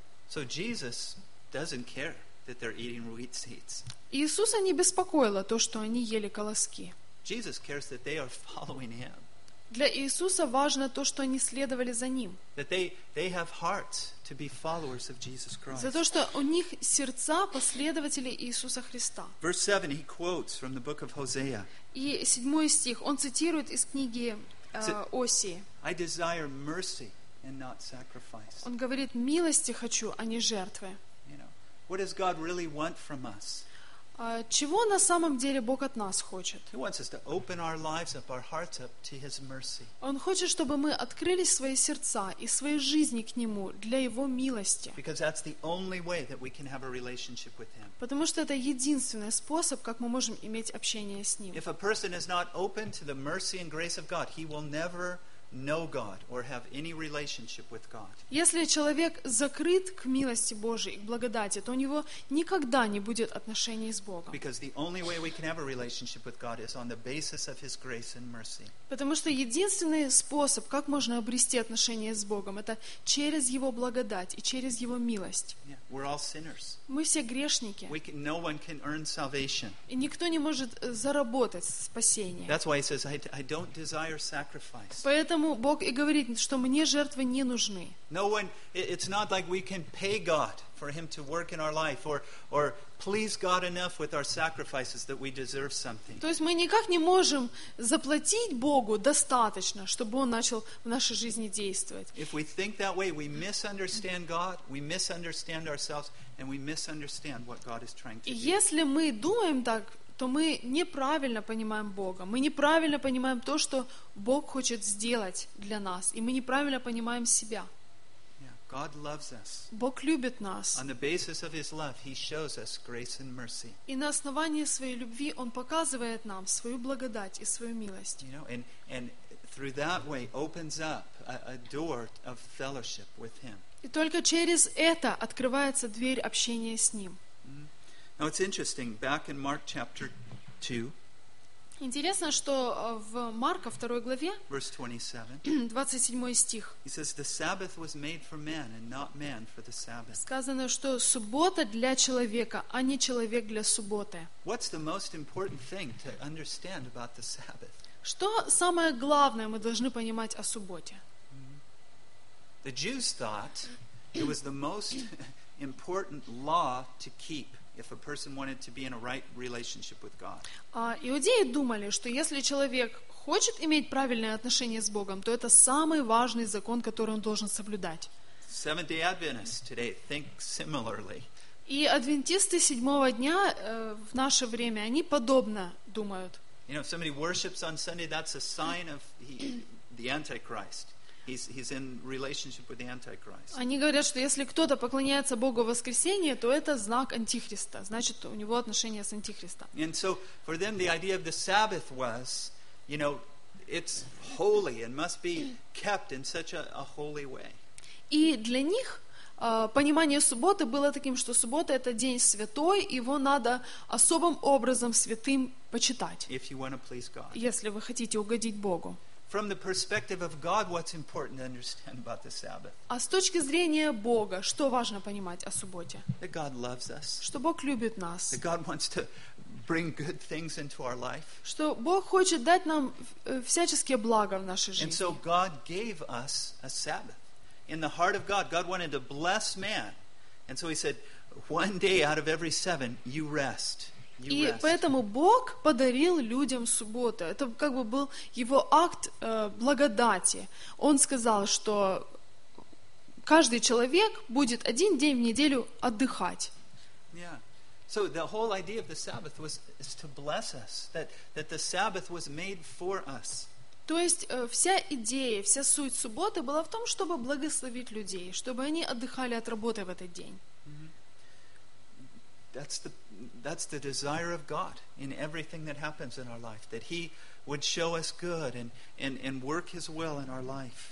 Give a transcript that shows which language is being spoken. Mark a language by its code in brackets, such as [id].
[en] So Jesus doesn't care that they're eating wheat seeds. [ru] Иисуса не беспокоило то, что они ели колоски. [en] Jesus cares that they are following him. [ru] Для Иисуса важно то, что они следовали за ним. [en] That they have hearts to be followers of Jesus Christ. [ru] За то, что у них сердца последователи Иисуса Христа. [en] Verse 7, he quotes from the book of Hosea. [ru] И 7 стих он цитирует из книги Осии. [en] I desire mercy and not sacrifice. [ru] Он говорит: «Милости хочу, а не жертвы». [en] What does God really want from us? [ru] Чего на самом деле Бог от нас хочет? [en] He wants us to open our lives up, our hearts up to His mercy. [ru] Он хочет, чтобы мы открыли свои сердца и свои жизни к Нему для Его милости. [en] Because that's the only way that we can have a relationship with Him. [ru] Потому что это единственный способ, как мы можем иметь общение с Ним. [en] If a person is not open to the mercy and grace of God, he will never know God or have any relationship with God. [ru] Если человек закрыт к милости Божией, к благодати, то у него никогда не будет отношений с Богом. [en] Because the only way we can have a relationship with God is on the basis of His grace and mercy. [ru] Потому что единственный способ, как можно обрести отношения с Богом, это через Его благодать и через Его милость. [en] Yeah, we're all sinners. [ru] Мы все грешники. [en] No one can earn salvation. [ru] И никто не может заработать спасение. [en] That's why He says, I don't desire sacrifice. [ru] Поэтому Бог и говорит, что мне жертвы не нужны. [en] No one, it's not like we can pay God for Him to work in our life or please God enough with our sacrifices that we deserve something. [ru] То есть мы никак не можем заплатить Богу достаточно, чтобы Он начал в нашей жизни действовать. [en] If we think that way, we misunderstand God, we misunderstand ourselves, and we misunderstand what God is trying to do. [ru] Если мы думаем так, то мы неправильно понимаем Бога. Мы неправильно понимаем то, что Бог хочет сделать для нас. И мы неправильно понимаем себя. [en] Yeah, God loves us. [ru] Бог любит нас. [en] On the basis of His love, He shows us grace and mercy. [ru] И на основании Своей любви Он показывает нам Свою благодать и Свою милость. [en] You know, and through that way opens up a door of fellowship with Him. [ru] И только через это открывается дверь общения с Ним. [en] Now it's interesting, back in Mark chapter 2. [ru] Интересно, что в Марка 2 главе, [en] verse 27. [ru] 27 стих. [en] He says the Sabbath was made for man and not man for the Sabbath. [ru] Сказано, что суббота для человека, а не человек для субботы. [en] What's the most important thing to understand about the Sabbath? [ru] Что самое главное мы должны понимать о субботе? [en] The Jews thought it was the most important law to keep. If a person wanted to be in a right relationship with God. [ru] Иудеи думали, что если человек хочет иметь правильное отношение с Богом, то это самый важный закон, который он должен соблюдать. [en] Seventh-day Adventists today think similarly. [ru] И адвентисты седьмого дня в наше время, они подобно думают. [en] You know, if somebody worships on Sunday, that's a sign of the Antichrist. He's in relationship with the Antichrist. [ru] Они говорят, что если кто-то поклоняется Богу в воскресенье, то это знак Антихриста. Значит, у него отношения с Антихристом. [en] And so for them the idea of the Sabbath was, you know, it's holy and must be kept in such a holy way. [ru] И для них понимание субботы было таким, что суббота это день святой, его надо особым образом святым почитать, если вы хотите угодить Богу. [en] From the perspective of God, what's important to understand about the Sabbath? [ru] А с точки зрения Бога, что важно понимать о субботе? [en] That God loves us. [ru] Что Бог любит нас. [en] That God wants to bring good things into our life. [ru] Что Бог хочет дать нам всяческие блага в нашей жизни. [en] And so God gave us a Sabbath. In the heart of God, God wanted to bless man, and so He said, "One day out of every seven, you rest." [ru] И поэтому Бог подарил людям субботу. Это как бы был его акт благодати. Он сказал, что каждый человек будет один день в неделю отдыхать. [en] Yeah. So the whole idea of the Sabbath was is to bless us. That the Sabbath was made for us. [ru] То есть вся идея, вся суть субботы была в том, чтобы благословить людей, чтобы они отдыхали от работы в этот день. [en] That's the desire of God in everything that happens in our life, that He would show us good and work His will in our life.